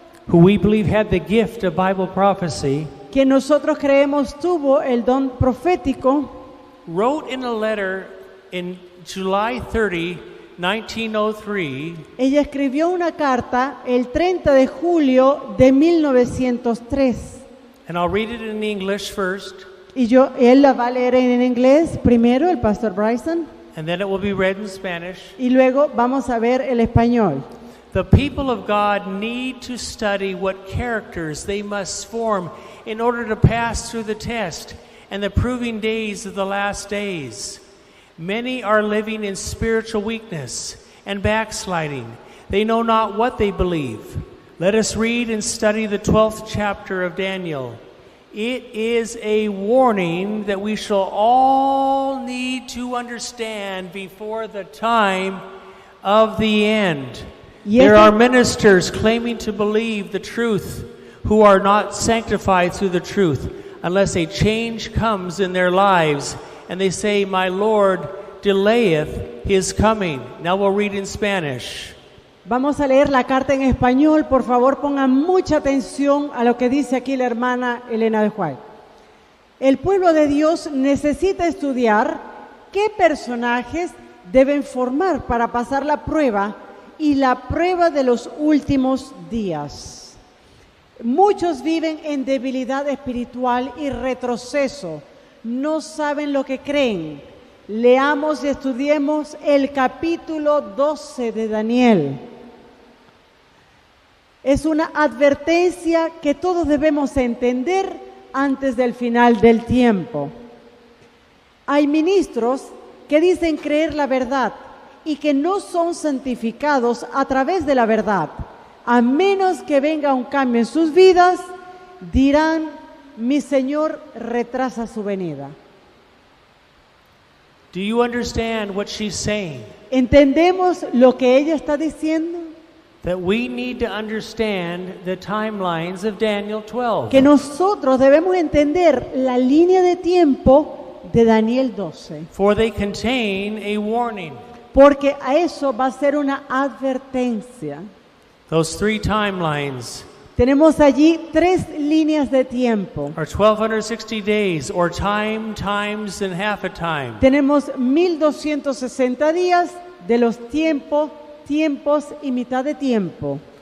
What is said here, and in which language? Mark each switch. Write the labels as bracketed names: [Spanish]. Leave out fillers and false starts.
[English] who we believe had the gift of Bible prophecy, [Spanish] que nosotros creemos tuvo el don profético, [English] wrote in a letter in July 30, 1903, [Spanish] ella escribió una carta el 30 de julio de 1903. [English] and I'll read it in English first, [Spanish] Y él la va a leer en inglés primero, el pastor Bryson, [English] and then it will be read in Spanish. [Spanish] y luego vamos a ver el español. [English] The people of God need to study what characters they must form in order to pass through the test and the proving days of the last days. Many are living in spiritual weakness and backsliding. They know not what they believe. Let us read and study the 12th chapter of Daniel. It is a warning that we shall all need to understand before the time of the end. There are ministers claiming to believe the truth who are not sanctified through the truth unless a change comes in their lives and they say, my Lord delayeth his coming. Now we'll read in Spanish. [Spanish] Vamos a leer la carta en español. Por favor, pongan mucha atención a lo que dice aquí la hermana Elena de White. El pueblo de Dios necesita estudiar qué personajes deben formar para pasar la prueba y la prueba de los últimos días. Muchos viven en debilidad espiritual y retroceso. No saben lo que creen. Leamos y estudiemos el capítulo 12 de Daniel. Es una advertencia que todos debemos entender antes del final del tiempo. Hay ministros que dicen creer la verdad y que no son santificados a través de la verdad. A menos que venga un cambio en sus vidas, dirán, mi Señor retrasa su venida. [English] Do you understand what she's saying? [Spanish] ¿Entendemos lo que ella está diciendo? [English] That we need to understand the timelines of Daniel 12. [Spanish] Que nosotros debemos entender la línea de tiempo de Daniel 12. [English] For they contain a warning. [Spanish] Porque a eso va a ser una advertencia. [English] Those three timelines [Spanish] Tenemos allí 3 líneas de tiempo. [English] are 1260 days, or time, times, and half a time. [Spanish] Tenemos 1260 días de los tiempos y mitad de tiempo.